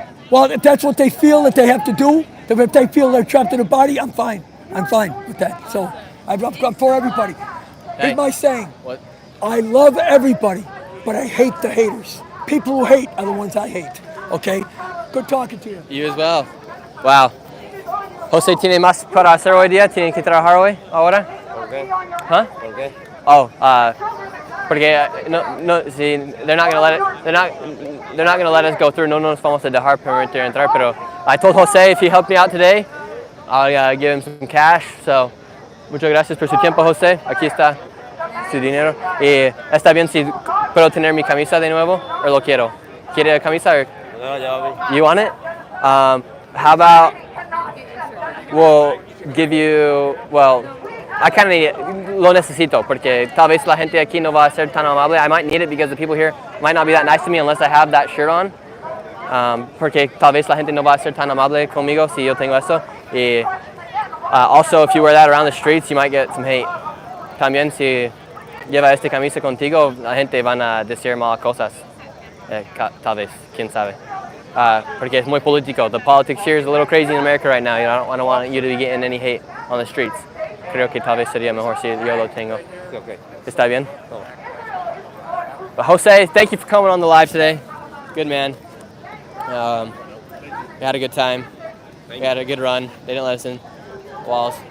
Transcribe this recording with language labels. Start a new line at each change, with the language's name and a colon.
English: Well, if that's what they feel that they have to do, if they feel they're trapped in a body, I'm fine. I'm fine with that. So I'm for everybody. Hey. Here's my saying. What? I love everybody, but I hate the haters. People who hate are the ones I hate. Okay? Good talking to you. You as well. Wow.
Spanish: Jose tiene más para hacer hoy día. Tiene que trabajar hoy, ahora. ¿Por qué? Huh? ¿Por qué?
English: Oh,
Spanish: porque no, si
English: they're not gonna let it. They're not gonna let us go through.
Spanish: No nos vamos a dejar permitir entrar.
English: Pero I told Jose if he helped me out today, I'll give him some cash.
Spanish: So, muchas gracias por su tiempo, Jose. Aquí está su dinero. Y está bien si puedo tener mi camisa de nuevo o lo quiero. ¿Quiere la camisa?
English: You want it? How about we'll give you, well, I kind of
Spanish: lo necesito porque tal vez la gente aquí no va a ser tan amable.
English: I might need it because the people here might not be that nice to me unless I have that shirt on.
Spanish: Porque tal vez la gente no va a ser tan amable conmigo si yo tengo eso.
English: Y also, if you wear that around the streets, you might get some hate.
Spanish: También si lleva esta camisa contigo, la gente van a decir malas cosas. Tal vez, quién sabe. Porque es muy político.
English: The politics here is a little crazy in America right now. You know, I don't want you to be getting any hate on the streets.
Spanish: Creo que tal vez sería mejor si yo lo tengo.
English: Okay.
Spanish: ¿Está bien?
English: But Jose, thank you for coming on the live today. Good man. We had a good time. We had a good run. They didn't let us in walls.